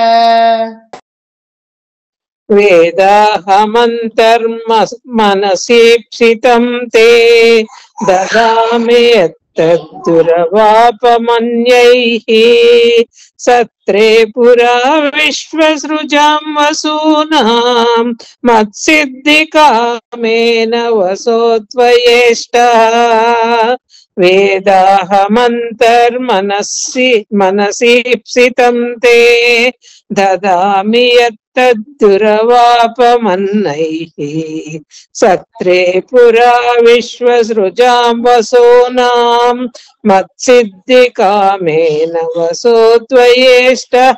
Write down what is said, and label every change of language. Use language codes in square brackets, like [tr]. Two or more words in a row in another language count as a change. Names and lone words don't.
[sa] ವೇದಾಹಮಂತರ್ಮನಸೀಪ್ಸಿತಂ ತೇ ದದಾಮಿ ಯತ್ತದ್ದುರವಾಪಮನ್ಯೈಃ ಸತ್ರೇ ಪುರಾ ವಿಶ್ವಸೃಜಾಂ ವಸೂನಾಂ ಮತ್ಸಿದ್ಧಿಕಾಮೇನ ವಸೋತ್ವಯೇಷ್ಟಃ. ವೇದಾಹಮಂತರ್ಮನಸೀಪ್ಸಿತಂ ತೇ ದದಾಮಿ ಯತ್ತದ್ದುರವಾಪಮನ್ನೈಃ ಸತ್ರೇ ಪುರಾ ವಿಶ್ವಸೃಜಾಂ ವಸೂನಾಂ ಮತ್ಸಿದ್ಧಿಕಾಮೇನ ವಸೋತ್ವಯೇಷ್ಟಃ.